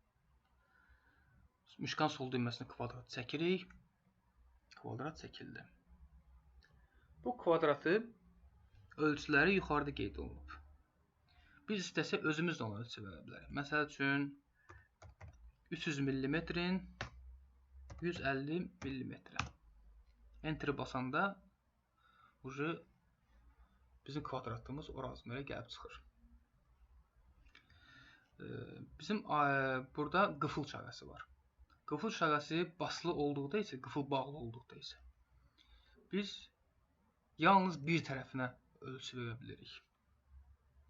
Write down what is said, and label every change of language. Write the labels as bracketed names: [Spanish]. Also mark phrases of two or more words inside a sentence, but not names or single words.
[Azerbaijani] Müşkan sol düyməsini kvadrat çəkirik. Kvadrat çəkildi. Bu kvadratı ölçüləri yuxarıda qeyd olunub. Biz istəsək özümüz də onu ölçü verə bilərik. Məsəl üçün 300 mm-in 150 mm. Enter basanda bizim kvadratımız o razmerə gəlib çıxır. Bizim burada qıfıl işarəsi var. Qıfıl işarəsi basılı olduqda isə, qıfıl bağlı olduqda isə biz yalnız bir tərəfinə ölçü verə bilirik.